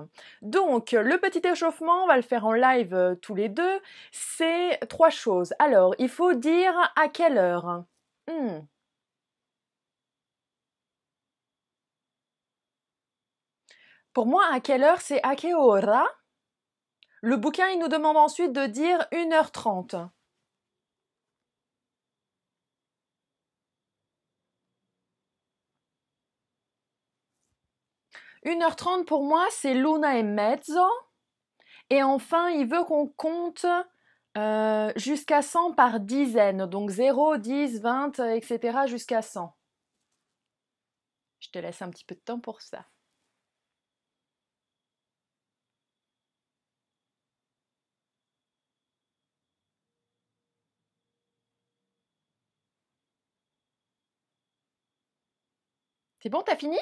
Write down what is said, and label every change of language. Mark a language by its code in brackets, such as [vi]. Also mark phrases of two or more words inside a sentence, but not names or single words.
[fr] Donc, le petit échauffement, on va le faire en live tous les deux. C'est 3 choses. Alors, il faut dire à quelle heure. Pour moi, à quelle heure, c'est [it] a che ora. [fr] Le bouquin, il nous demande ensuite de dire 1h30. 1h30 pour moi, c'est [it] l'una e mezzo. [fr] Et enfin, il veut qu'on compte jusqu'à 100 par dizaine. Donc 0, 10, 20, etc. jusqu'à 100. Je te laisse un petit peu de temps pour ça. C'est bon, t'as fini?